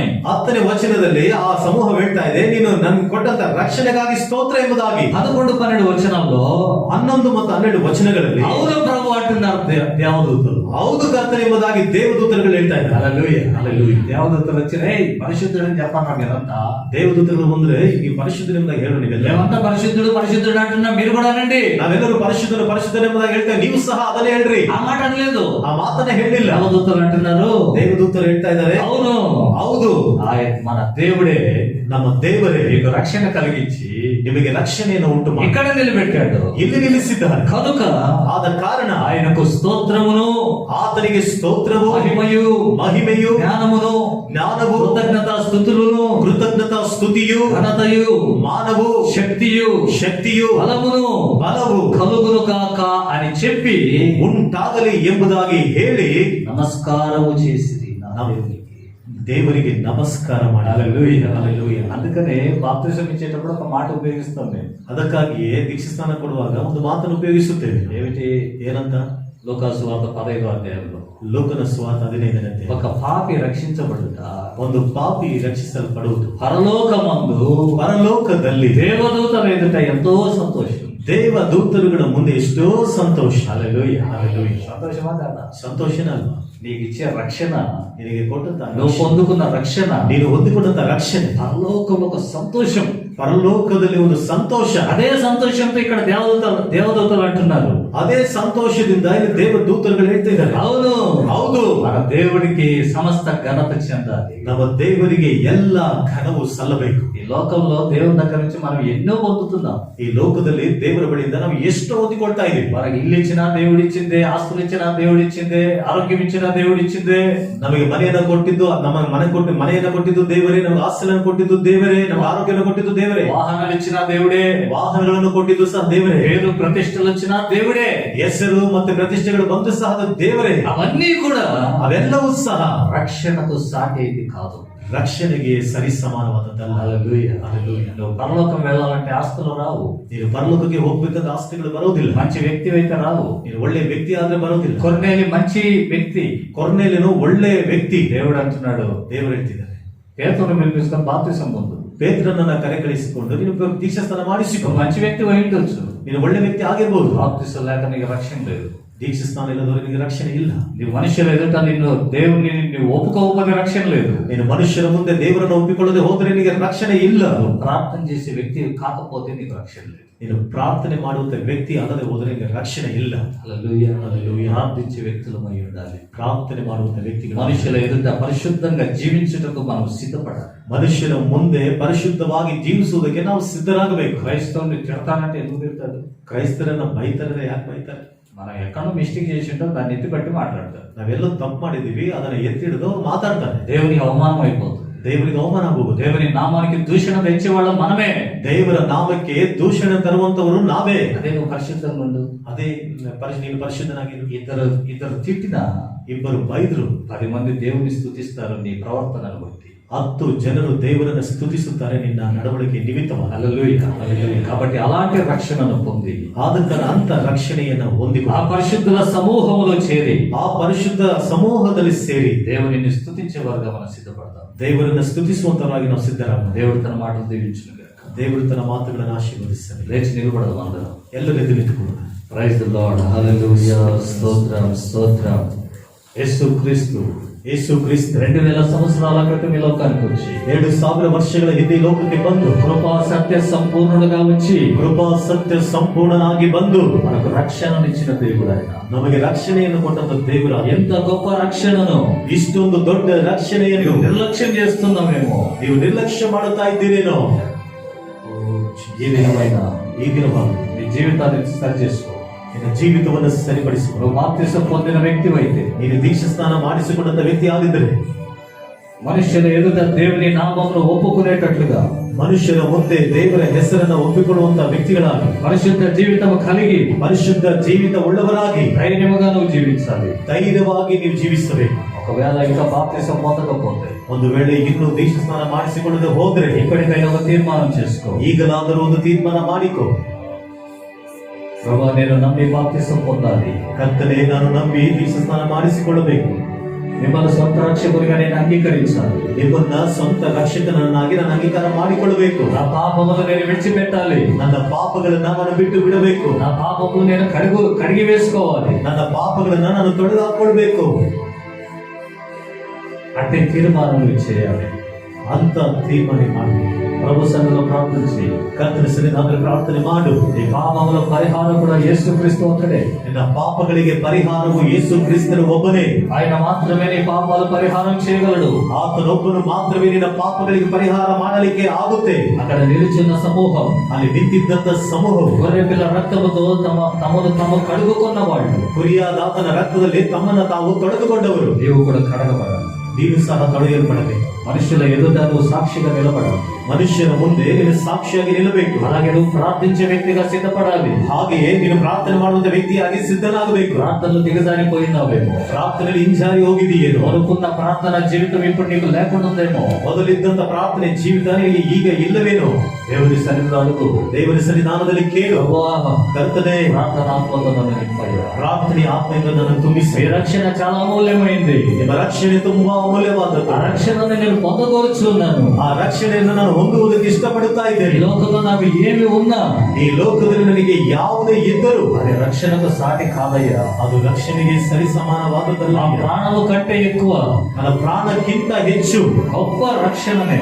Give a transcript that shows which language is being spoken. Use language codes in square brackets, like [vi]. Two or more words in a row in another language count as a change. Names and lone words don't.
[kn] 10ನೇ ವಚನದಲ್ಲಿ ಆ ಸಮೂಹ ಹೇಳ್ತಾ ಇದೆ, ನೀನು ನನ್ಗೆ ಕೊಟ್ಟಂತ ರಕ್ಷಣೆಗಾಗಿ ಸ್ತೋತ್ರ ಎಂಬುದಾಗಿ. [te] 11, 12 వచనంలో [kn] 11 ಮತ್ತು 12 ವಚನಗಳಲ್ಲಿ [te] అవును ప్రభు అంటున్నారు దేవదూతలు. [kn] ಹೌದು ಕರ್ತನೆ ಎಂಬುದಾಗಿ ದೇವದೂತರುಗಳು ಹೇಳ್ತಾ ಇದ್ದಾರೆ. [te] హల్లెలూయా, హల్లెలూయా. దేవదూతలు వచ్చి, "ఏయ్ పరిశుద్ధుడని చెప్పన్నా మీరంతా." [kn] ದೇವದೂತರುಗಳು ಬಂದ್ರೆ ಈ ಪರಿಶುದ್ಧನೆಂಬುದಾಗಿ ಹೇಳು ನೀವೆಲ್ಲ. [te] మేమంతా పరిశుద్ధుడు పరిశుద్ధుడు అంటున్నా, మీరు కూడా అనండి. [kn] ನಾವೆಲ್ಲರೂ ಪರಿಶುದ್ಧನೆಂಬುದಾಗಿ ಹೇಳ್ತೇವೆ, ನೀವು ಸಹ ಅದನ್ನೇ ಹೇಳ್ರಿ. [te] ఆ మాట అనలేదు. [kn] ಆ ಮಾತನ್ನ ಹೇಳಿಲ್ಲ. [te] దేవదూతలు అంటున్నారు, [kn] ದೇವದೂತರು ಹೇಳ್ತಾ ಇದ್ದಾರೆ, [te] అవును [kn] ಹೌದು [te] మన దేవుడే [kn] ನಮ್ಮ ದೇವರೇ [te] మీకు రక్షణ కలిగించి [kn] ನಿಮಗೆ ರಕ್ಷಣೆಯನ್ನು ಉಂಟು ಮಾಡಿ [te] ఇక్కడ నిలబెట్టాడు. [kn] ಇಲ್ಲಿ ನಿಲ್ಲಿಸಿದ್ದಾನೆ. [te] కనుక [kn] ಆದ ಕಾರಣ [te] ఆయనకు స్తోత్రమును, [kn] ಆತನಿಗೆ ಸ್ತೋತ್ರವು, ಮಹಿಮೆಯು, [te] జ్ఞానమును, [kn] ಜ್ಞಾನವು, [te] కృతజ్ఞతా స్తుతులను, [kn] ಕೃತಜ್ಞತಾ ಸ್ತುತಿಯು, [te] ఘనతయు, [kn] ಮಾನವು, ಶಕ್ತಿಯು, ಬಲವು [te] కలుగును కాక అని చెప్పి [kn] ಉಂಟಾಗಲಿ ಎಂಬುದಾಗಿ ಹೇಳಿ [te] నమస్కారము చేసిరి నా దేవునికి. [kn] ದೇವರಿಗೆ ನಮಸ್ಕಾರ ಮಾಡಿ. [te] హల్లెలూయా, హల్లెలూయా. అందుకనే బాప్తిజం ఇచ్చేటప్పుడు ఒక మాట ఉపయోగిస్తాం మేము. [kn] ಅದಕ್ಕಾಗಿಯೇ ದೀಕ್ಷಾಸ್ನಾನ ಕೊಡುವಾಗ ಒಂದು ಮಾತನ್ನು ಉಪಯೋಗಿಸುತ್ತೇವೆ. [te] ఏమిటి? [kn] ಏನಂತ? [te] లోకాసు వార్త 15వ అధ్యాయంలో [kn] ಲೋಕನ ಸುವಾರ್ತೆ 15ನೇ ಅಧ್ಯಾಯ. [te] ఒక పాపి రక్షించబడుట, [kn] ಒಂದು ಪಾಪಿ ರಕ್ಷಿಸಲ್ಪಡುವುದು, [te] పరలోకమందు దేవదూతల ఎదుట ఎంతో సంతోషం. [kn] ದೇವದೂತರುಗಳ ಮುಂದೆ ಎಷ್ಟೋ ಸಂತೋಷ. [te] హల్లెలూయా, హల్లెలూయా. సంతోషమా కాదా? [kn] ಸಂತೋಷನ ಅಲ್ವಾ? [te] నీకు ఇచ్చే రక్షణ, [kn] ನಿನಗೆ ಕೊಟ್ಟಂತ [te] నువ్వు పొందుకున్న రక్షణ, [kn] ನೀನು ಹೊಂದಿಕೊಂಡಂತ ರಕ್ಷಣೆ, [te] పరలోకంలో ఒక సంతోషం, [kn] ಪರಲೋಕದಲ್ಲಿ ಒಂದು ಸಂತೋಷ. [te] అదే సంతోషంతో ఇక్కడ దేవదూతలు అంటున్నారు. [kn] ಅದೇ ಸಂತೋಷದಿಂದ ಇಲ್ಲಿ ದೇವದೂತರುಗಳು ಹೇಳ್ತಾ ಇದ್ದಾರೆ, [te] అవును [kn] ಹೌದು, [te] మన దేవుడికి సమస్త ఘనత చెందాలి. [kn] ನಮ್ಮ ದೇವರಿಗೆ ಎಲ್ಲ ಘನವು ಸಲ್ಲಬೇಕು. [te] ఈ లోకంలో దేవుని దగ్గర నుంచి మనం ఎన్నో పొందుతున్నాం. [kn] ಈ ಲೋಕದಲ್ಲಿ ದೇವರ ಬಳಿಯಿಂದ ನಾವು ಎಷ್ಟು ಹೊಂದಿಕೊಳ್ತಾ ಇದ್ದೀವಿ. [te] మనకి ఇల్లు ఇచ్చినా దేవుడు ఇచ్చిందే, ఆస్తులు ఇచ్చినా దేవుడు ఇచ్చిందే, ఆరోగ్యం ఇచ్చినా దేవుడు ఇచ్చిందే. [kn] ನಮಗೆ ಮನೆಯನ್ನ ಕೊಟ್ಟಿದ್ದು, ನಮ್ಮ ಮನೆಯನ್ನ ಕೊಟ್ಟಿದ್ದು ದೇವರೇ, ನಮಗೆ ಆಸ್ತಿಯನ್ನು ಕೊಟ್ಟಿದ್ದು ದೇವರೇ, ನಮಗೆ ಆರೋಗ್ಯವನ್ನು ಕೊಟ್ಟಿದ್ದು ದೇವರೇ, [te] వాహనాలు ఇచ్చినా దేవుడే, [kn] ವಾಹನಗಳನ್ನು ಕೊಟ್ಟಿದ್ದು ಸಹ ದೇವರೇ, [te] పేరు ప్రతిష్టలు వచ్చినా దేవుడే, [kn] ಹೆಸರು ಮತ್ತೆ ಪ್ರತಿಷ್ಠೆಗಳು ಬಂದು ಸಹ ಅದು ದೇವರೇ. [te] అవన్నీ కూడా [kn] ಅವೆಲ್ಲವೂ ಸಹ [te] రక్షణకు సాటి ఇది కాదు. [kn] ರಕ್ಷಣೆಗೆ ಸರಿ ಸಮಾನವಾದದ್ದಲ್ಲ. [te] హల్లెలూయా, హల్లెలూయా. నువ్వు పరలోకం వెళ్ళాలంటే ఆస్తులు రావు. [kn] ನೀನು ಪರಲೋಕಕ್ಕೆ ಹೋಗ್ಬೇಕಾದ ಆಸ್ತಿಗಳು ಬರೋದಿಲ್ಲ. [te] మంచి వ్యక్తి అయితే రావు. [kn] ನೀನು ಒಳ್ಳೆ ವ್ಯಕ್ತಿ ಆದ್ರೆ ಬರೋದಿಲ್ಲ. [te] కొర్నేలి మంచి వ్యక్తి, [kn] ಕೊರ್ನೇಲಿಯನು ಒಳ್ಳೆ ವ್ಯಕ್ತಿ. [te] దేవుడు అంటున్నాడు, [kn] ದೇವರು ಹೇಳ್ತಿದ್ದಾರೆ, [te] పేతురును పిలిపిస్తాం బాప్తిసం పొందు. [kn] ಪೇತ್ರನನ್ನ ಕರೆಕಳಿಸಿಕೊಂಡು ನೀನು ದೀಕ್ಷಾಸ್ನಾನ ಮಾಡಿಸಿಕೊ. [te] మంచి వ్యక్తి అయి ఉండొచ్చు, [kn] ನೀನು ಒಳ್ಳೆ ವ್ಯಕ್ತಿ ಆಗಿರ್ಬೋದು. [te] బాప్తిసం లేక నీకు రక్షణ లేదు. [kn] ದೀಕ್ಷಾ ಸ್ನಾನ ಇಲ್ಲದವರಿಗೆ ನಿನಗೆ ರಕ್ಷಣೆ ಇಲ್ಲ. [te] నీవు మనుషుల ఎదుట నిన్ను దేవుని నువ్వు ఒప్పుకోకపోతే రక్షణ లేదు. [kn] ನೀನು ಮನುಷ್ಯರ ಮುಂದೆ ದೇವರನ್ನು ಒಪ್ಪಿಕೊಳ್ಳದೆ ಹೋದ್ರೆ ನಿನಗೆ ರಕ್ಷಣೆ ಇಲ್ಲ. [te] ప్రార్థన చేసే వ్యక్తి కాకపోతే నీకు రక్షణ లేదు. [kn] ನೀನು ಪ್ರಾರ್ಥನೆ ಮಾಡುವಂತ ವ್ಯಕ್ತಿ ಅಲ್ಲದೆ ಹೋದ್ರೆ ನಿನಗೆ ರಕ್ಷಣೆ ಇಲ್ಲ. [te] హల్లెలూయా హల్లెలూయా. ప్రార్థించే వ్యక్తులమై ఉండాలి. [kn] ಪ್ರಾರ್ಥನೆ ಮಾಡುವಂತ ವ್ಯಕ್ತಿಗಳು [te] మనుషుల ఎదుట పరిశుద్ధంగా జీవించుటకు మనం సిద్ధపడాలి. [kn] ಮನುಷ್ಯರ ಮುಂದೆ ಪರಿಶುದ್ಧವಾಗಿ ಜೀವಿಸುವುದಕ್ಕೆ ನಾವು ಸಿದ್ಧರಾಗಬೇಕು. [te] క్రైస్తవుని తిడతానంటే ఎందుకు తిడతాడు? [kn] ಕ್ರೈಸ್ತರನ್ನ ಬೈತಾರೆ, ಯಾಕೆ ಬೈತಾರೆ? [te] మనం ఎక్కడో మిస్టేక్ చేసి ఉంటాం, దాన్ని ఎత్తిపట్టి మాట్లాడతారు. [kn] ನಾವೆಲ್ಲೋ ತಪ್ಪು ಮಾಡಿದೀವಿ, ಅದನ್ನ ಎತ್ತಿಡಿದು ಅವ್ರು ಮಾತಾಡ್ತಾರೆ. [te] దేవునికి అవమానం అయిపోతుంది. [kn] ದೇವರಿಗೆ ಅವಮಾನ ಆಗುವುದು. [te] దేవుని నామానికి దూషణ తెచ్చే వాళ్ళం మనమే. [kn] ದೇವರ ನಾಮಕ್ಕೆ ದೂಷಣೆ ತರುವಂತವರು ನಾವೇ. [te] అదే నువ్వు పరిశుద్ధంగా ఉండు. [kn] ಅದೇ ನೀನು ಪರಿಶುದ್ಧನಾಗಿರು. [te] ఇద్దరు తిట్టినా [kn] ಇಬ್ಬರು ಬೈದ್ರು [te] 10 మంది దేవుని స్తుతిస్తారు నీ ప్రవర్తనను బట్టి. [kn] 10 ಜನರು ದೇವರನ್ನು ಸ್ತುತಿಸುತ್ತಾರೆ ನಿನ್ನ ನಡವಳಿಕೆ ನಿಮಿತ್ತವಾಗಿ. [te] హల్లెలూయా హల్లెలూయా. కాబట్టి అలాంటి రక్షణను పొంది [kn] ಆದಂತರ ಅಂತ ರಕ್ಷಣೆಯನ್ನು ಹೊಂದಿಕೊಂಡು [te] ఆ పరిశుద్ధుల సమూహంలో చేరి [kn] ಆ ಪರಿಶುದ್ಧ ಸಮೂಹದಲ್ಲಿ ಸೇರಿ [te] దేవునిని స్తుతించే వారుగా మనం సిద్ధపడతాం. [kn] ದೇವರನ್ನು ಸ್ತುತಿಸುವಂತರಾಗಿ ನಾವು ಸಿದ್ಧರಾಗೋಣ. [te] దేవుడు తన మాటలు దీవించును గాక. [kn] ದೇವರು ತನ್ನ ಮಾತುಗಳನ್ನು ಆಶೀರ್ವದಿಸಲಿ. [te] లేచి నిలబడదాం అందరం. [kn] ಎಲ್ಲರೂ ಎದ್ದು ನಿಂತುಕೊಳ್ಳೋಣ. [en] Praise the Lord. [te] హల్లెలూయా. స్తోత్రం స్తోత్రం. యేసుక్రీస్తు [kn] ಯೇಸು ಕ್ರಿಸ್ತ [te] 2000 సంవత్సరాల క్రితం ఈ లోకానికి వచ్చి [kn] 2000 ವರ್ಷಗಳ ಹಿಂದೆ ಈ ಲೋಕಕ್ಕೆ ಬಂದು [te] కృపా సత్య సంపూర్ణుడుగా వచ్చి [kn] ಕೃಪಾ ಸತ್ಯ ಸಂಪೂರ್ಣನಾಗಿ ಬಂದು [te] మనకు రక్షణనిచ్చిన దేవుడు ఆయన. [kn] ನಮಗೆ ರಕ್ಷಣೆಯನ್ನು ಕೊಟ್ಟಂತ ದೇವರ [te] ఎంత గొప్ప రక్షణను [kn] ಇಷ್ಟೊಂದು ದೊಡ್ಡ ರಕ್ಷಣೆಯನ್ನು [te] నిర్లక్ష్యం చేస్తున్నామేమో. [kn] ನೀವು ನಿರ್ಲಕ್ಷ್ಯ ಮಾಡುತ್ತಾ ಇದ್ದೀರೇನೋ. [te] ఈ దినమైన [kn] ಈ ದಿನವಾಗಿ [te] నీ జీవితాన్ని సరి చేసుకో. [kn] ನಿನ್ನ ಜೀವಿತವನ್ನು ಸರಿಪಡಿಸಿಕೊ. [te] నువ్వు బాప్తిసం పొందిన వ్యక్తివైతే, [kn] ನೀನು ದೀಕ್ಷಾ ಸ್ನಾನ ಮಾಡಿಸಿಕೊಂಡಂತ ವ್ಯಕ್ತಿ ಆಗಿದ್ದರೆ [te] మనుష్యుల ఎదుట దేవుని నామమును ఒప్పుకునేటట్లుగా [kn] ಮನುಷ್ಯರ ಮುಂದೆ ದೇವರ ಹೆಸರನ್ನು ಒಪ್ಪಿಕೊಳ್ಳುವಂತ ವ್ಯಕ್ತಿಗಳಾಗಿ [te] పరిశుద్ధ జీవితం కలిగి [kn] ಪರಿಶುದ್ಧ ಜೀವಿತ ಉಳ್ಳವರಾಗಿ [te] ధైర్యముగా నువ్వు జీవించాలి. [kn] ಧೈರ್ಯವಾಗಿ ನೀವು ಜೀವಿಸಬೇಕು. [te] ఒకవేళ ఇంకా బాప్తిసం పొందకపోతే [kn] ಒಂದು ವೇಳೆ ಇನ್ನೂ ದೀಕ್ಷಾ ಸ್ನಾನ ಮಾಡಿಸಿಕೊಳ್ಳದೆ ಹೋದ್ರೆ [te] ఇప్పటికైనా ఒక తీర్మానం చేసుకో. [kn] ಈಗಲಾದರೂ ಒಂದು ತೀರ್ಮಾನ ಮಾಡಿಕೊ. [te] ప్రభా, నేను నమ్మి బాప్తిసం పొందాలి. [kn] ಕರ್ತನೇ, ನಾನು ನಂಬಿ ದೀಕ್ಷಾ ಸ್ನಾನ ಮಾಡಿಸಿಕೊಳ್ಳಬೇಕು. [te] మిమ్మల్ని సొంత రక్షకుడిగా నేను అంగీకరించాలి. [kn] ನಿಮ್ಮನ್ನ ಸ್ವಂತ ರಕ್ಷಕನನ್ನಾಗಿ ನಾನು ಅಂಗೀಕಾರ ಮಾಡಿಕೊಳ್ಳಬೇಕು. [te] నా పాపములు నేను విడిచిపెట్టాలి. [kn] ನನ್ನ ಪಾಪಗಳನ್ನ ನಾನು ಬಿಟ್ಟು ಬಿಡಬೇಕು. [te] నా పాపములు నేను కడిగి వేసుకోవాలి. [kn] ನನ್ನ ಪಾಪಗಳನ್ನ ನಾನು ತೊಳೆದು ಹಾಕೊಳ್ಬೇಕು. [te] అంటే తీర్మానం చేయాలి. [kn] ಅಂತ ತೀರ್ಮಾನ ಮಾಡಿ [te] ప్రభు సన్నిధిలో ప్రార్థన చేయి. [kn] ಕರ್ತನ ಸನ್ನಿಧಾನದಲ್ಲಿ ಪ್ರಾರ್ಥನೆ ಮಾಡು. [te] ఈ పాపముల పరిహారం కూడా యేసుక్రీస్తు ఒక్కడే. [kn] ನಿನ್ನ ಪಾಪಗಳಿಗೆ ಪರಿಹಾರವು ಯೇಸು ಕ್ರಿಸ್ತನು ಒಬ್ಬನೇ. [te] ఆయన మాత్రమే నీ పాపాల పరిహారం చేయగలడు. [kn] ಆತನೊಬ್ಬನು ಮಾತ್ರವೇ ನಿನ್ನ ಪಾಪಗಳಿಗೆ ಪರಿಹಾರ ಮಾಡಲಿಕ್ಕೆ ಆಗುತ್ತೆ. [te] అక్కడ నిలుచున్న సమూహం, [kn] ಅಲ್ಲಿ ನಿಂತಿದ್ದಂತ ಸಮೂಹವು [te] గొర్రె పిల్ల రక్తముతో తమను తాము కడుగుకున్న వాళ్ళు. [kn] ಕುರಿಯಾದಾತನ ರಕ್ತದಲ್ಲಿ ತಮ್ಮನ್ನ ತಾವು ತೊಳೆದುಕೊಂಡವರು. [te] నీవు కూడా కడగబడాలి. [kn] ನೀನು ಸಹ ತೊಳೆಯಲ್ಪಡಬೇಕು. [te] మనుషుల ఎదుట నువ్వు సాక్షిగా నిలబడాలి. [kn] ಮನುಷ್ಯನ ಮುಂದೆ ನೀನು ಸಾಕ್ಷಿಯಾಗಿ ನಿಲ್ಲಬೇಕು. [te] అలాగే నువ్వు ప్రార్థించే వ్యక్తిగా సిద్ధపడాలి. [kn] ಹಾಗೆಯೇ ನೀನು ಪ್ರಾರ್ಥನೆ ಮಾಡುವಂತ ವ್ಯಕ್ತಿಯಾಗಿ ಸಿದ್ಧನಾಗಬೇಕು. [te] ప్రార్థనలు దిగజారిపోయినావేమో, [kn] ಪ್ರಾರ್ಥನೆಯಲ್ಲಿ ಹಿಂಜಾರಿ ಹೋಗಿದೆಯೇನೋ, [te] అనుకున్న ప్రార్థన జీవితం ఇప్పుడు నీకు లేకుండా ఉందేమో. [kn] ಮೊದಲಿದ್ದಂತ ಪ್ರಾರ್ಥನೆ ಜೀವಿತ ನಿನಗೆ ಈಗ ಇಲ್ಲವೇನೋ. [te] దేవుని సన్నిధిలో అడుగు. [kn] ದೇವರ ಸನ್ನಿಧಾನದಲ್ಲಿ ಕೇಳು. [te] ప్రభువా, [kn] ಕರ್ತನೇ, [te] ప్రార్థన ఆత్మతో నన్ను నింపయ్యా. [kn] ಪ್ರಾರ್ಥನೆ ಆತ್ಮದಿಂದ ನನ್ನನ್ನು ತುಂಬಿಸಿ. [te] ఈ రక్షణ చాలా అమూల్యమైంది. [kn] ನಿಮ್ಮ ರಕ್ಷಣೆ ತುಂಬಾ ಅಮೂಲ್ಯವಾದದ್ದು. [te] ఆ రక్షణను నేను పొందగోరుచున్నాను. [kn] ಆ ರಕ್ಷಣೆಯನ್ನು ನಾನು ಹೊಂದುವುದಕ್ಕೆ ಇಷ್ಟಪಡುತ್ತಾ [te] ఈ [kn] ಇದ್ದೇನೆ. [te] లోకంలో నాకు ఏమి ఉన్నా [kn] ಈ ಲೋಕದಲ್ಲಿ ನನಗೆ ಯಾವುದೇ ಇದ್ದರೂ [te] అది రక్షణకు సాటి కాదయ్యా. [kn] ಅದು ರಕ್ಷಣೆಗೆ ಸರಿ [te] నా [kn] ಸಮಾನವಾದದ್ದಲ್ಲ. [te] ప్రాణము కంటే ఎక్కువ [kn] ನನ್ನ ಪ್ರಾಣಕ್ಕಿಂತ ಹೆಚ್ಚು [te] గొప్ప రక్షణనే.